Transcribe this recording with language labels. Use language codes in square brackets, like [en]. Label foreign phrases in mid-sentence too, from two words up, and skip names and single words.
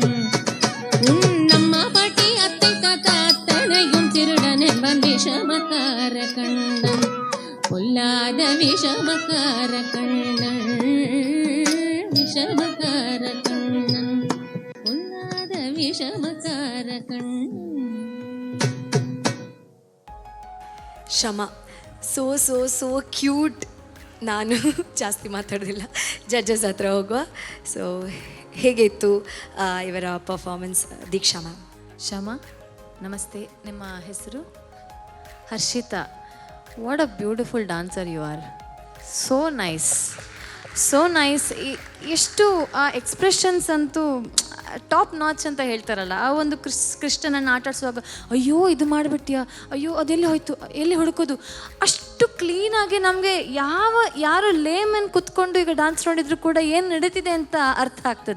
[ta] உன் அம்மா பாட்டி அத்தை தாத்தா அத்தனையும் திருடன் என்பன் விஷமக்கார கண்ணன். பொல்லாத விஷமக்கார கண்ணன், விஷமக்கார கண்ணன், பொல்லாத விஷமக்கார கண்ணன். [en] ಶಮ so so so cute. [kn] ನಾನು ಜಾಸ್ತಿ ಮಾತಾಡೋದಿಲ್ಲ, ಜಡ್ಜಸ್ ಹತ್ರ ಹೋಗುವ. ಸೊ ಹೇಗಿತ್ತು ಇವರ ಪರ್ಫಾರ್ಮೆನ್ಸ್? ದೀಕ್ಷಾ ಮ್ಯಾಮ್. ಶಮ ನಮಸ್ತೆ, ನಿಮ್ಮ ಹೆಸರು? ಹರ್ಷಿತಾ. [en] What a beautiful dancer you are. So nice, so nice. [kn] ಎಷ್ಟು ಆ ಎಕ್ಸ್ಪ್ರೆಷನ್ಸ್ ಅಂತೂ [en] top notch [kn] ಅಂತ ಹೇಳ್ತಾರಲ್ಲ, ಆ ಒಂದು ಕೃಷ್ಣನನ್ನು ಆಟಾಡಿಸುವಾಗ ಅಯ್ಯೋ ಇದು ಮಾಡಿಬಿಟ್ಯಾ, ಅಯ್ಯೋ ಅದೆಲ್ಲಿ ಹೋಯ್ತು, ಎಲ್ಲಿ ಹುಡುಕೋದು, ಅಷ್ಟು ಕ್ಲೀನಾಗಿ ನಮಗೆ ಯಾರು ಲೇಮನ್ ಕುತ್ಕೊಂಡು ಈಗ ಡಾನ್ಸ್ ನೋಡಿದ್ರು ಕೂಡ ಏನು ನಡೀತಿದೆ ಅಂತ ಅರ್ಥ ಆಗ್ತದೆ.